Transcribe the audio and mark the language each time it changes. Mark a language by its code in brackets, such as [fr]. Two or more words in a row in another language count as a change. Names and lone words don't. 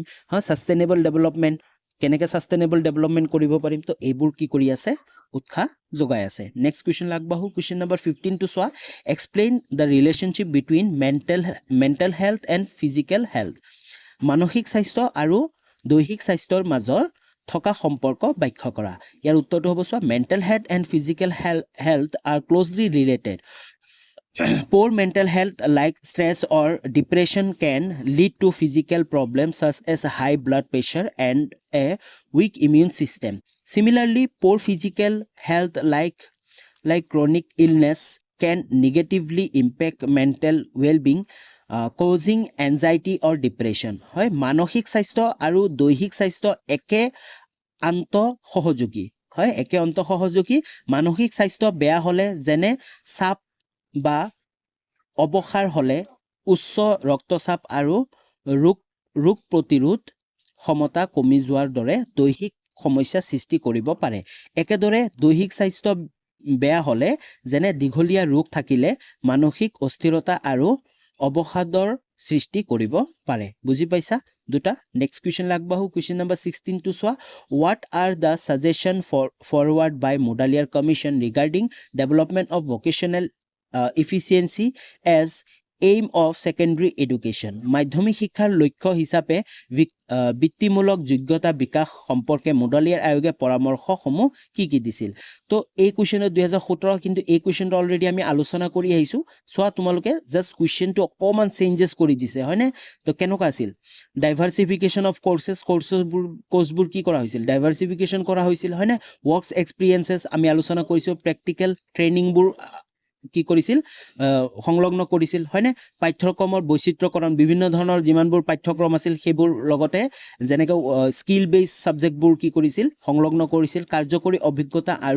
[as] হয় [en] sustainable development [as] কেনেকৈ [en] sustainable development [as] কৰিব পাৰিম তো এইবোৰ কি কৰি আছে উৎসাহ যোগাই আছে [en] next question [as] আগবাঢ়ো [en] question number [as] 15 টো চোৱা [en] explain the relationship between mental health and physical health [as] মানসিক স্বাস্থ্য আৰু দৈহিক স্বাস্থ্যৰ মাজৰ থকা সম্পৰ্ক ব্যাখ্যা কৰা ইয়াৰ উত্তৰটো হ'ব চোৱা [en] mental health and physical health are closely related Poor mental health like stress or depression can lead to physical problems such as high blood pressure and a weak immune system. Similarly, poor physical health like chronic illness can negatively impact mental well-being, causing anxiety or depression. [as] হয় মানসিক স্বাস্থ্য আৰু দৈহিক স্বাস্থ্য একে আন্তঃসহযোগী হয় একে আন্তঃসহযোগী মানসিক স্বাস্থ্য বেয়া হ'লে যেনে চাপ বা অৱসাৰ হ'লে উচ্চ ৰক্তচাপ আৰু ৰোগ প্ৰতিৰোধ ক্ষমতা কমি যোৱাৰ দৰে দৈহিক সমস্যা সৃষ্টি কৰিব পাৰে একেদৰে দৈহিক স্বাস্থ্য বেয়া হ'লে যেনে দীঘলীয়া ৰোগ থাকিলে মানসিক অস্থিৰতা আৰু অৱসাদৰ সৃষ্টি কৰিব পাৰে বুজি পাইছা দুটা [en] next question [as] আগবাঢ়ো [en] question number [as] 16 টো চোৱা [en] what are the suggestion forward by Mudaliar commission regarding development of vocational efficiency as aim of secondary education [as] মাধ্যমিক শিক্ষাৰ লক্ষ্য হিচাপে বৃত্তিমূলক যোগ্যতা বিকাশ সম্পৰ্কে মোডালিয়াৰ আয়োগে পৰামৰ্শসমূহ কি দিছিল তো এই কুৱেশ্যনত 2017 কিন্তু এই কুৱেশ্যনটো অলৰেডি আমি আলোচনা কৰি আহিছোঁ চোৱা তোমালোকে [en] just question [as] অকণমান চেঞ্জেছ কৰি দিছে হয়নে তো কেনেকুৱা আছিল [en] diversification of courses [as] কি কৰা হৈছিল ডাইভাৰ্চিফিকেশ্যন কৰা হৈছিল হয়নে [en] works experiences [as] আমি আলোচনা কৰিছোঁ [en] practical trainings [as] কি কৰিছিল সংলগ্ন কৰিছিল হয়নে পাঠ্যক্ৰমৰ বৈচিত্ৰ্যকৰণ বিভিন্ন ধৰণৰ যিমানবোৰ পাঠ্যক্ৰম আছিল সেইবোৰ লগতে যেনেকৈ [en] skill base subjects [as] কি কৰিছিল সংলগ্ন কৰিছিল কাৰ্যকৰী অভিজ্ঞতা